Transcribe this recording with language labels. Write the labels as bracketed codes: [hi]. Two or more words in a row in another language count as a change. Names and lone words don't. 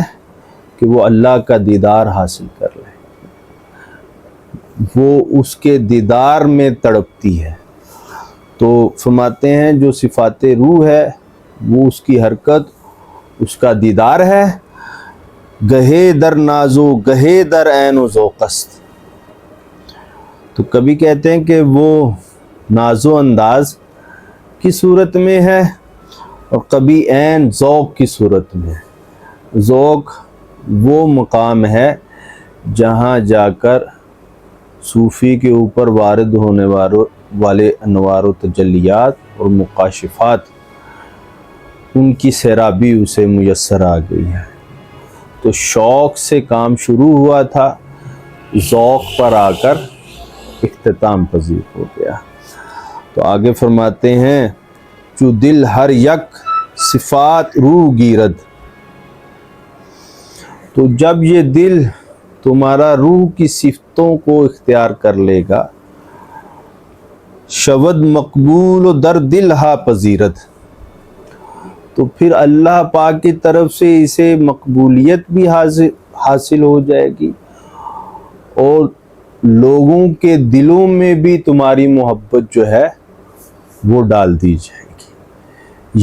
[ur] کہ وہ اللہ کا دیدار حاصل کر لے، وہ اس کے دیدار میں تڑپتی ہے۔ تو فرماتے ہیں جو صفات روح ہے وہ اس کی حرکت، اس کا دیدار ہے، [fa] گہے در نازو گہے در عین و ذوقست۔ [ur] تو کبھی کہتے ہیں کہ وہ ناز و انداز کی صورت میں ہے، اور کبھی عین ذوق کی صورت میں ہے۔ ذوق وہ مقام ہے جہاں جا کر صوفی کے اوپر وارد ہونے والے انوار و تجلیات اور مکاشفات، ان کی سیرابی اسے میسر آ گئی ہے۔ تو شوق سے کام شروع ہوا تھا، ذوق پر آ کر اختتام پذیر ہو گیا۔ تو آگے فرماتے ہیں [fa] جو دل ہر یک صفات روح گیرد۔ [ur] تو جب یہ دل تمہارا روح کی صفتوں کو اختیار کر لے گا، [fa] شود مقبول و در دل ہا پذیرت، [ur] تو پھر اللہ پاک کی طرف سے اسے مقبولیت بھی حاصل ہو جائے گی، اور لوگوں کے دلوں میں بھی تمہاری محبت جو ہے وہ ڈال دی جائے گی۔